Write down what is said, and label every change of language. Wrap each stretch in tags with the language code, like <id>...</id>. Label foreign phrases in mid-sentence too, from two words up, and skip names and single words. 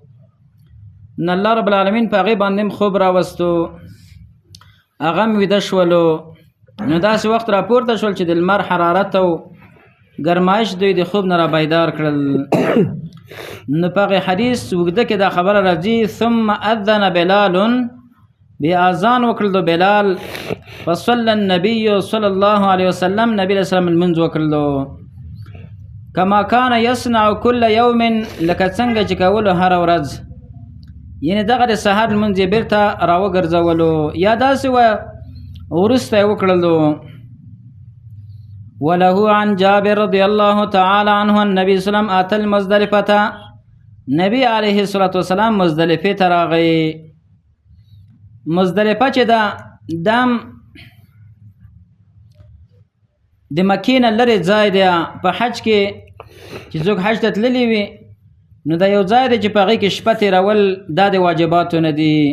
<ps>نو الله رب العالمین په هغې باندې خوب راوستو، هغه هم ویده شولو. نو داسې وخت راپورته شول چې د لمر حرارت او ګرمایش دوی د خوب نه را بیدار کړل. نو په هغې حدیث اوږده کې دا خبره راځي</ps> <ar>ثم اذن بلال،</ar> <ps>بیا اذان وکړل د بلال.</ps> <ar>فصلى النبي صلى الله عليه وسلم،</ar> <ps>نبی علیه السلام لمونځ وکړل</ps> <ar>کما کان یصنع کل یوم،</ar> <ps>لکه څنګه چې کولو هره ورځ. یعنې دغه د سهار لمونځ یې بېرته راوګرځولو یا داسې وه وروسته یې وکړلو.</ps> <ar>وله عن جابر رضی الله تعالی عنه النبي صلی الله علیه وسلم اتى المزدلفه،</ar> <ps>نبی علیه الصلاة والسلام مزدلفې ته راغی. مزدلفه چې دام د مکې نه لرې ځای دی. په حج کې چې څوک حج ته تللی وي نو دا یو ځای دی چې په هغې کې شپه تېرول دا د واجباتو نه دي.</ps>